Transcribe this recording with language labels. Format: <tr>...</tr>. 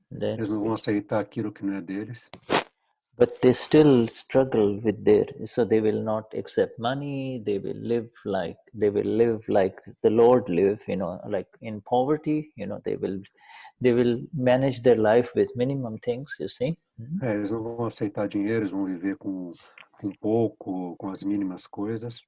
<pt>Eles não vão aceitar aquilo que não é deles.</pt> <en>But they still struggle with so they will not accept money, they will live like the Lord live, like in poverty, they will manage their life with minimum things, you see.</en> <pt>Eles não vão aceitar dinheiro, eles vão viver com pouco, com as mínimas coisas.</pt>